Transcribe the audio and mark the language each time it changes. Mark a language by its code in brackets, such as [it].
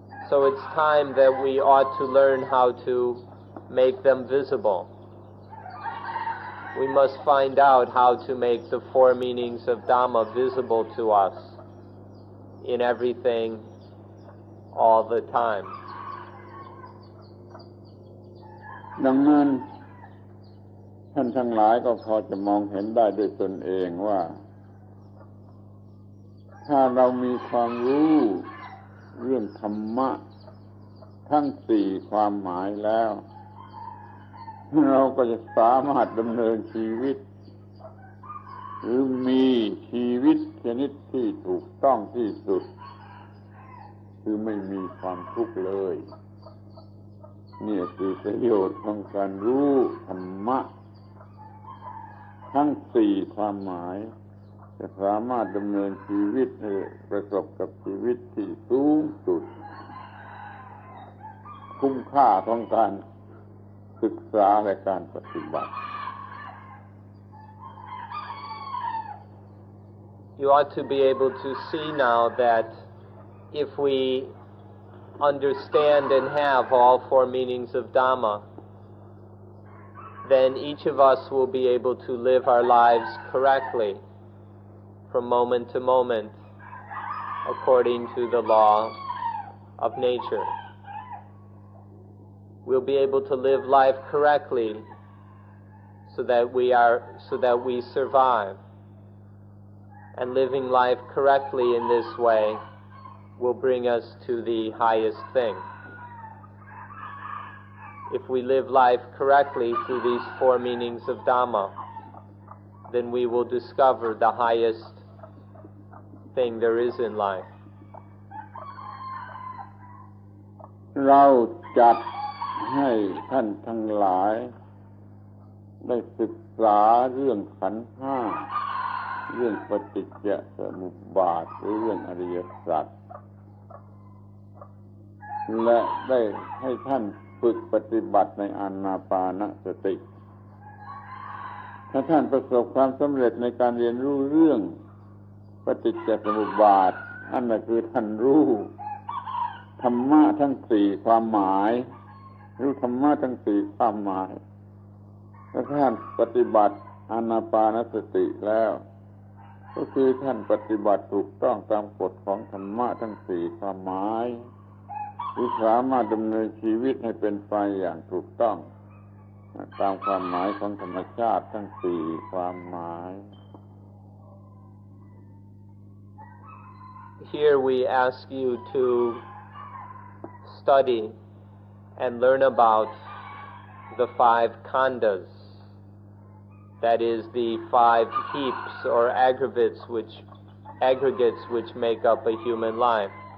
[en] So it's time that we ought to learn how to make them visible. we must find out how to make the four meanings of Dhamma visible to us in everything, all the time. [th] ดังนั้นท่านทั้งหลายก็พอจะมองเห็นได้ด้วยตนเองว่าถ้าเรามีความรู้เรื่องธรรมะทั้งสี่ความหมายแล้ว เราก็จะสามารถดำเนินชีวิตหรือมีชีวิตชนิดที่ถูกต้องที่สุดคือไม่มีความทุกข์เลยนี่คือประโยชน์ของการรู้ธรรมะ ทั้งสี่ความหมายจะสามารถดำเนินชีวิตให้ประสบกับชีวิตที่สูงสุดคุ้มค่าของการศึกษาและการปฏิบัติ [en] You ought to be able to see now that if we understand and have all four meanings of Dhamma, then each of us will be able to live our lives correctly from moment to moment according to the law of nature. We'll be able to live life correctly so that we survive. And living life correctly in this way will bring us to the highest thing. If we live life correctly through these four meanings of Dhamma, then we will discover the highest thing there is in life. [th] เราจัดให้ท่านทั้งหลายได้ศึกษาเรื่องขันธ์ห้าเรื่องปฏิจจสมุปบาทหรือเรื่องอริยสัจและได้ให้ท่านฝึกปฏิบัติในอานาปานสติ ถ้าท่านประสบความสำเร็จในการเรียนรู้เรื่องปฏิจจสมุปบาทอันนั้นคือท่านรู้ ธรรมะทั้งสี่ความหมายรู้ธรรมะทั้งสี่ความหมายถ้าท่านปฏิบัติอานาปานสติแล้วก็คือท่านปฏิบัติถูกต้องตามกฎของธรรมะทั้งสี่ความหมายที่สามารถดำเนินชีวิตให้เป็นไปอย่างถูกต้องตามความหมายของธรรมชาติทั้งสี่ความหมาย [en] Here we ask you to study and learn about the five khandas. That is the five heaps or aggregates which make up a human life.